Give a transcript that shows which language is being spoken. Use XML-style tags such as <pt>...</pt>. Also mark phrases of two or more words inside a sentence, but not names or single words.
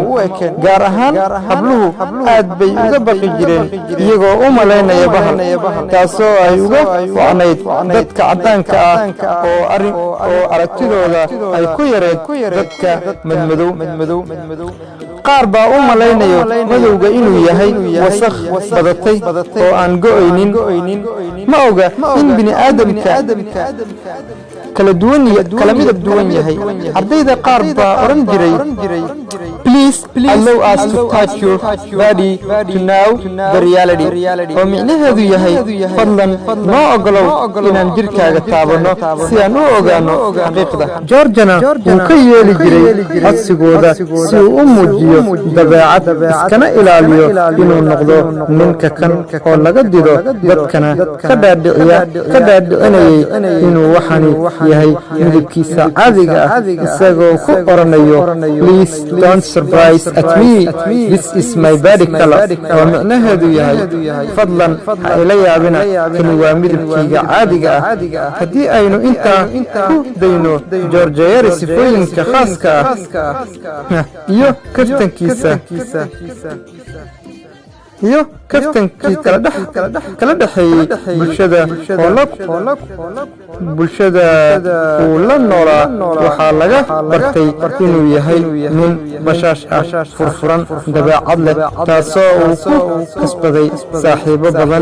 <so>gaar ahaan habluhu aad bay uga baqi jireen iyagoo u malaynaya bahal, taasoo ay uga wacnayd dadka caddaanka ah oo aragtidooda ay ku yareed dadka madmadow. qaar baa u malaynayo madowga inuu yahay wasakh badatay oo aan go'aynin. ma oga in bini aadamka kala midab duwan yahay. ardayda qaar baa oran jiray</so> <en>please allow us to touch your body to know the reality,</en> <so>oo micnaheedu yahay fadlan noo ogolow inaan jirkaaga taabanno si aan u ogaano xaqiiqda. georgena wuu ka yeeli jiray codsigooda si uu u muujiyo dabeecad, iskana ilaaliyo inuu noqdo ninka kan oo laga dido dadkana ka dhaadhicinayay inuu waxani yahay midabkiisa caadiga ah, isagoo ku oranayo</so> <en>please don't surprise at me, this is my body color,</en> <so>oo micnaheedu yahay fadlan ha ila yaabina, kani waa midabkayga caadiga ah. haddii aynu intaa ku dayno georgiere sifooyinka khaaska ah iyo kaftankii kala dhexeeyey bulshada uu la noolaa, waxaa laga bartay inuu yahay nin bashaash ah, furfuran, dabeecad leh, taasoo uu ku kasbaday saaxiibo badan.</so>